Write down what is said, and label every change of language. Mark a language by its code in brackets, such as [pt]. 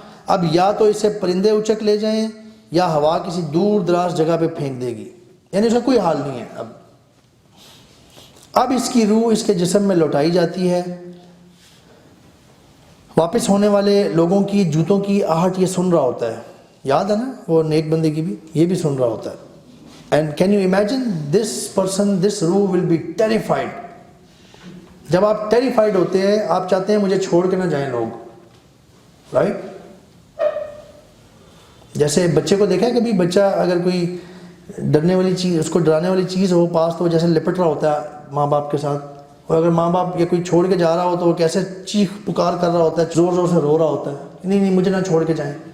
[ur] اب یا تو اسے پرندے اچک لے جائیں یا ہوا کسی دور دراز جگہ پہ پھینک دے گی، یعنی اس کا کوئی حال نہیں ہے. اب اس کی روح اس کے جسم میں لوٹائی جاتی ہے. واپس ہونے والے لوگوں کی جوتوں کی آہٹ یہ سن رہا ہوتا ہے. یاد ہے نا وہ نیک بندے کی بھی، یہ بھی سن رہا ہوتا ہے. [en] And can you imagine this person, this ruh will be terrified. [ur] جب آپ terrified ہوتے ہیں آپ چاہتے ہیں مجھے چھوڑ کے نہ جائیں لوگ، right؟ جیسے بچے کو دیکھا ہے کبھی، بچہ اگر کوئی ڈرنے والی چیز، اس کو ڈرانے والی چیز ہو پاس تو وہ جیسے لپٹ رہا ہوتا ہے ماں باپ کے ساتھ، اور اگر ماں باپ یا کوئی چھوڑ کے جا رہا ہو تو وہ کیسے چیخ پکار کر رہا ہوتا ہے، زور زور سے رو رہا ہوتا ہے، نہیں مجھے نہ چھوڑ کے جائیں.